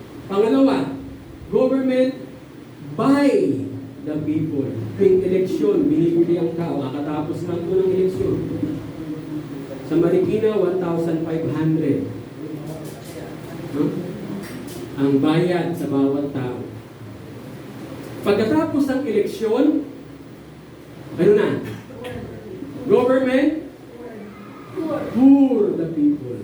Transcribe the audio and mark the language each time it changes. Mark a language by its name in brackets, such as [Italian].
[English] Pangalawa, government by the people. [Filipino] Yung eleksyon, binibili ang tao. Kakatapos lang po ng eleksyon. Sa Marikina, 1,500. No? Ang bayad sa bawat tao. Pagkatapos ng eleksyon, ano na? [English] Government for the people.